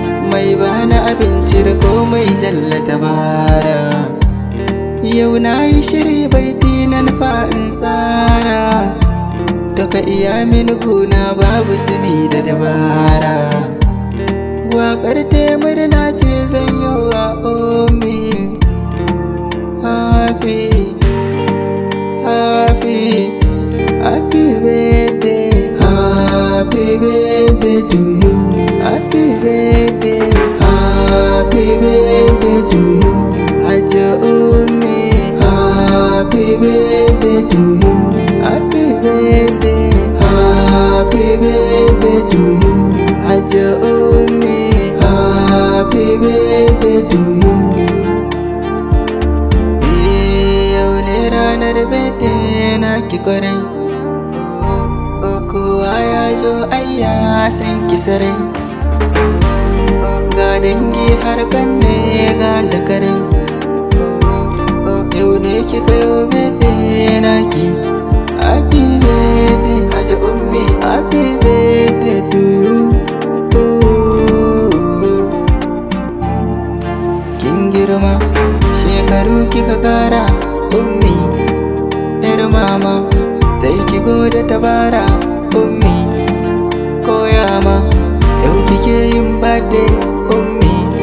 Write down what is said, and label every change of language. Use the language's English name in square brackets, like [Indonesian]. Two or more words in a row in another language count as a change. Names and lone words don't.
[Hausa] Mai bani abinci da komai zalla tabara. Yau na yi shiri baiti na nufa in tsara. Duka iya min guna babu sumi da dabara. Waƙar taya murna ce zan yi wa ummi. [English] Happy, happy, happy birthday. Happy birthday to you. Happy birthday. Happy birthday to you. Hajji ummi. Happy birthday to you. Happy birthday. Happy birthday to you. Hajji ummi. Happy birthday to you. [Hausa] Eh, yau ne ranar birthday na ki kwarai. Kowa ya zo ai ya san ki sarai. Ga dangi har kanne ga zakarai. Yau ne kika yo birthday na ki. [English] Happy birthday, [Hausa] Hajji Ummi. [English] Happy birthday to you. [Hausa] Kin girma, shekaru kika kara, Ummi. Yar mama, sai ki gode tabara, Ummi. Koya ma, yau kike yin birthday, Ummi.